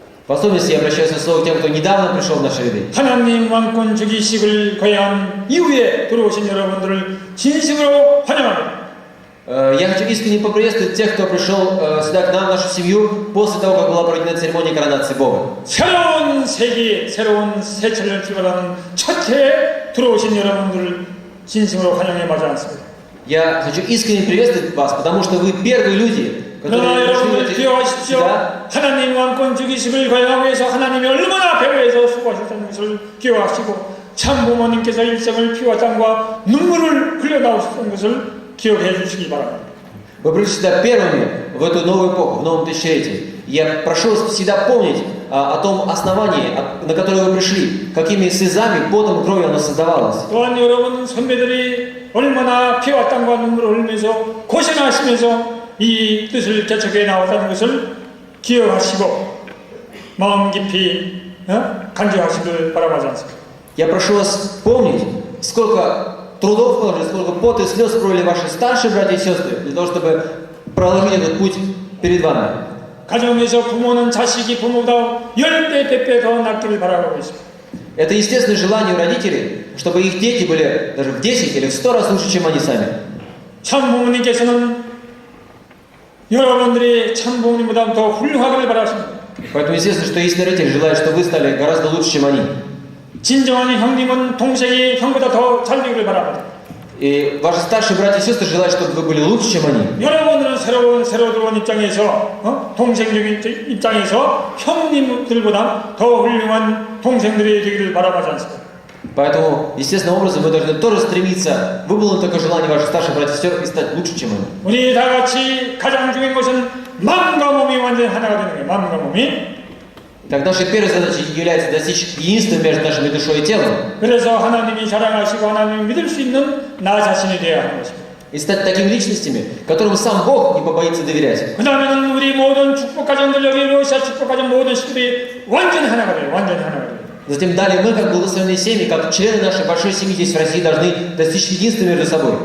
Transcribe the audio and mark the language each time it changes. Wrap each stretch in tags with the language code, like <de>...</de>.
<ru>В особенности я обращаюсь к тем, кто недавно пришел в наши ряды.</ru> <ko>하나님 왕권 즉위식을 거행한 이후에 들어오신 여러분들을 진심으로 환영합니다.</ko> <ru>Я хочу искренне поприветствовать тех, кто пришел сюда к нам, в нашу семью, после того, как была проведена церемония коронации Бога.</ru> <ko>새로운 세기, 새로운 새철을 출발하는 첫 해에 들어오신 여러분들을 진심으로 환영해 마지 않습니다.</ko> <ru>Я хочу искренне приветствовать вас, потому что вы первые люди,</ru> <ko>그러나 여러분들 기억하십시오. 하나님 왕권 즉위식을 거행하기 위해서 하나님이 얼마나 배후에서 수고하셨다는 것을 기억하시고 참 부모님께서 일생을 피와 땀과 눈물을 흘려 나오셨던 것을 기억해 주시기 바랍니다.</ko> <ru>Вы пришли сюда первыми в эту новую эпоху, в новом тысячелетии. Я прошу вас всегда помнить о том основании, на которое вы пришли, какими слезами, потом и кровью оно создавалось.</ru> <ko>또한 여러분 선배들이 얼마나 피와 땀과 눈물을 흘리면서 고생하시면서 이 뜻을 개척해 나왔다는 것을 기억하시고 마음 깊이 간직하시길 바라지 않습니다.</ko> <ru>Я прошу вас помнить, сколько трудов положили, сколько пота и слез пролили ваши старшие братья и сестры, для того, чтобы проложить этот путь перед вами.</ru> <ko>가정에서 부모는 자식이 부모보다 10배, 100배 더 낫기를 바라고 있습니다.</ko> <ru>Это естественное желание у родителей, чтобы их дети были даже в 10 или в 100 раз лучше, чем они сами.</ru> <ko>참 부모님께서는 여러분들이 참 부모님보다 더 훌륭하기를 바라십니다.</ko> <ru>Поэтому естественно, что истинные родители желают, чтобы вы стали гораздо лучше, чем они.</ru> <ko>진정한 형님은 동생이 형보다 더 잘 되기를 바랍니다.</ko> <ru>И ваши старшие братья и сестры желают, чтобы вы были лучше, чем они.</ru> <ko>여러분들은 새로 들어온 입장에서 동생적인 입장에서 형님들보다 더 훌륭한 동생들이 되기를 바라지 않습니다.</ko> <ru>Поэтому, естественным образом, вы должны тоже стремиться выполнить такое желание ваших старших братьев и сестер и стать лучше, чем они.</ru> <ko>우리 다 같이 가장 중요한 것은 마음과 몸이 완전히 하나가 되는 거예요. 마음과 몸이.</ko> <ru>Так, нашей первой задачей является достичь единства между нашими душой и телом.</ru> <ko>그래서 하나님이 자랑하시고 하나님을 믿을 수 있는 나 자신이 되어야 하는 것입니다.</ko> <ru>И стать такими личностями, которым сам Бог не побоится доверять.</ru> <ko>그 다음에는 우리 모든 축복 가정들, 여기 러시아 축복 가정 모든 식구들이 완전히 하나가 돼요. 완전히 하나가 돼요.</ko> <ru>Затем далее мы, как благословенные семьи, как члены нашей большой семьи здесь в России, должны достичь единства между собой.</ru>